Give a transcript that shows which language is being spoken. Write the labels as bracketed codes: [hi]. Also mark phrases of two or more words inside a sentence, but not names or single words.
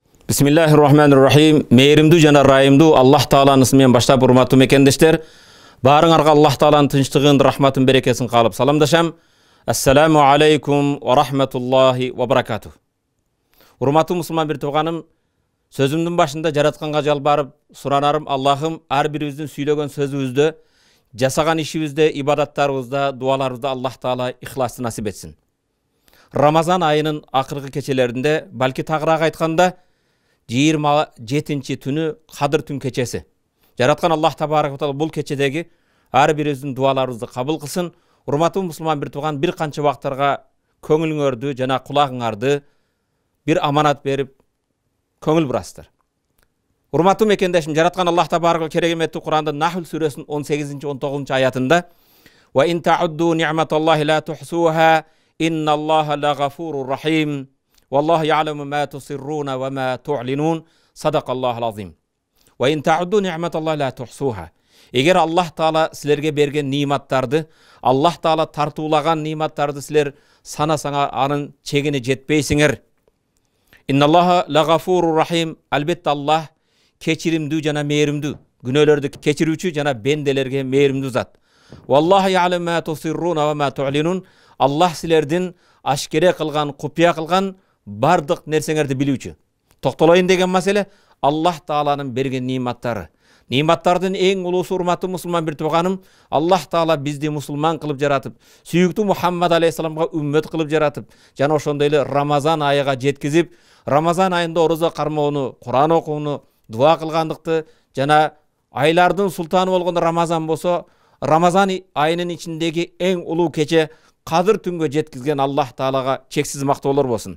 [ar] بسم الله الرحمن الرحيم. [ky] Мээримдүү жана ырайымдуу Аллах Тааланын ысмынан баштап урматтуу мекендештер. Барыңарга Аллах Тааланын тынчтыгын, рахматын, берекесин каалап саламдашам. [ar] السلام عليكم ورحمة الله وبركاته. [ky] Урматтуу мусулман бир тууганым, сөзүмдүн башында жаратканга жалбарып суранарым, Аллахым ар бирибиздин сүйлөгөн сөзүбүздө, жасаган ишибизде, ибадаттарыбызда, дуаларыбызда Аллах Таала ихласты насип этсин. Рамазан айынын акыркы кечелеринде, балки тагыраак айтканда 27-нчи түнү Кадыр түн кечеси. Жараткан [ar] الله تبارك وتعالى [ky] бул кечедеги ар бирибиздин дуаларыбызды кабыл кылсын. Урматтуу мусулман бир тууган, бир канча убактарга көңүлүңөрдү жана кулагыңарды бир аманат берип көңүл бурасыздар. Урматтуу мекендешим, жараткан [ar] الله تبارك و [ky] кереметтүү Куранда Нахл сүрөсүнүн 18-19 аятында [ar] "وإن تعدوا نعمة الله لا تحصوها إن الله لغفور رحيم. والله يعلم ما تسرون وما تعلنون. صدق الله العظيم." وإن تعدوا نعمة الله لا تحصوها. [ky] Эгер Аллах Таала силерге берген ниматтарды, Аллах Таала тартуулаган ниматтарды силер санасаңар, анын чегине жетпейсиңер. [ar] إن الله لغفور رحيم. [ky] Албетте Аллах кечиримдүү жана мээримдүү, күнөөлөрдү кечирүүчү жана бенделерге мээримдүү зат. [ar] والله يعلم ما تسرون وما تعلنون. [ky] Аллах силердин ашкере кылган, купуя кылган бардык нерсеңерди билүүчү. Токтолоюн деген маселе Аллах Тааланын берген ниматтары. Ниматтардын эң улуусу, урматтуу мусулман бир тууганым, Аллах Таала бизди мусулман кылып жаратып, сүйүктүү Мухаммад алейхиссаламга үммөт кылып жаратып, жана ошондой эле Рамазан айыга жеткизип, Рамазан айында орозо кармоону, Куран окууну, дуа кылгандыкты, жана айлардын султаны болгон Рамазан болсо, Рамазан айынын ичиндеги эң улуу кече Кадыр түнгө жеткизген Аллах Таалага чексиз мактоолор болсун.